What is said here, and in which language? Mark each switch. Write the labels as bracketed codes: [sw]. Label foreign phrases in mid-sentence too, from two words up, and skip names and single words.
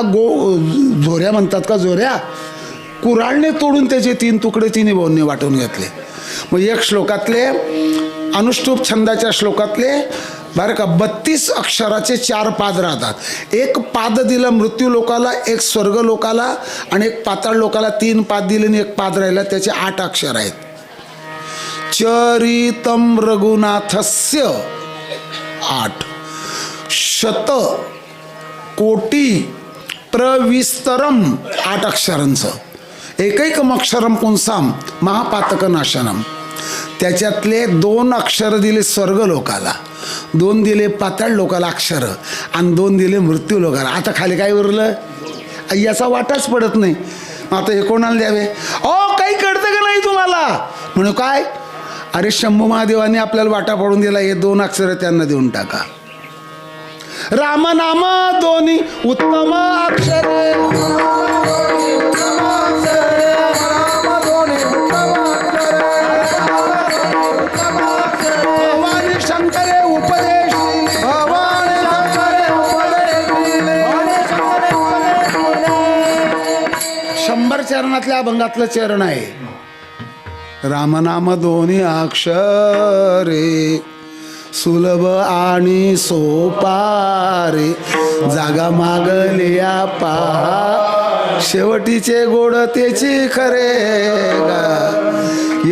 [mr] झोऱ्या म्हणतात का, झोऱ्या कुऱ्हाडने तोडून त्याचे 3 तुकडे तिन्ही भाऊंनी वाटून घेतले. मग 1 श्लोकातले अनुष्टुप छंदाच्या श्लोकातले बरं का 32 अक्षराचे 4 पाद राहतात. 1 पाद दिलं मृत्यू लोकाला, 1 स्वर्ग लोकाला आणि 1 पाताळ लोकाला. 3 पाद दिले आणि 1 पाद राहिला. त्याचे 8 अक्षर आहेत. [sa] चरितम रघुनाथस्य 8 शत कोटी प्रविस्तरम 8 अक्षरांचं. एकैकम अक्षरम पुंसाम महापातक नाशनम. [mr] त्याच्यातले 2 अक्षर दिले स्वर्ग लोकाला, 2 दिले पाताळ लोकाला अक्षर आणि 2 दिले मृत्यू लोकाला. आता खाली काय उरलं? याचा वाटाच पडत नाही. आता हे कोणाला द्यावे? काही कळतं का नाही तुम्हाला? म्हणून काय, अरे शंभू महादेवाने आपल्याला वाटा पडून दिला. हे 2 अक्षर त्यांना देऊन टाका. राम नाम दोन्ही उत्तम अक्षरे, भवानी शंकरे उपदेश, भवानी शंकरे उपदेश. 100 चरणातल्या अभंगातलं चरण आहे. रामनाम दोन्ही अक्षरे, सुलभ आणि सोपारे, जागा मागलिया पहा, शेवटीचे गोड त्याची खरे गा.